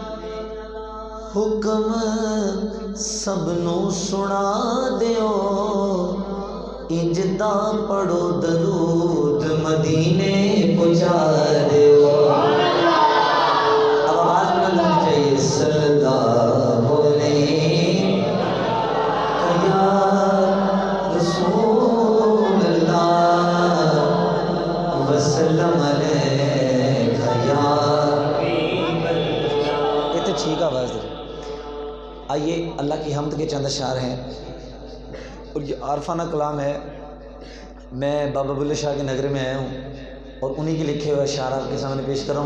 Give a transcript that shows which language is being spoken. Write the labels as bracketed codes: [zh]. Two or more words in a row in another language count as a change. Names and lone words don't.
[pa] हुक्म सबनू सुना दियो, इंजदा पढ़ो दरूद मदीने पहुंचा दियो। [ur] اب آواز بلند ہونی چاہیے. [ar] صلى الله عليك يا رسول الله وسلم عليك يا حبيب الله. [ur] یہ تو ٹھیک آواز ہے. آئیے اللہ کی حمد کے چند اشعار ہیں اور یہ عارفانہ کلام ہے. میں بابا بلھے شاہ کے نگر میں آیا ہوں اور انہی کے لکھے ہوئے اشعار آپ کے سامنے پیش کر رہا ہوں.